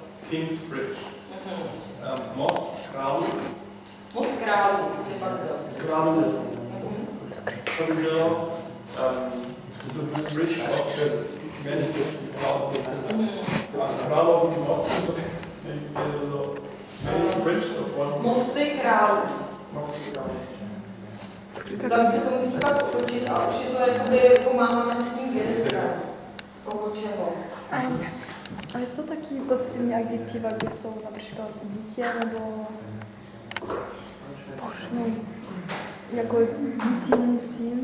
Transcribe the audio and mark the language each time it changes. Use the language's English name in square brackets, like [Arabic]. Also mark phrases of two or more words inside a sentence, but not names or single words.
[English] King's Bridge. [Czech] Most králů. Moc králů. Králů. To by bylo [English] the bridge of the many [Czech] králů. Králový most, to by bylo [English] many bridges of one. [Czech] Mosty králů. Mosty králů. Tam se to musí pak učit a už je to jakoby pomáháme s tím vědět. Koho čeho. Ale jsou taky poslední adjektiva, kde jsou například dítě nebo no, jako dítě syn.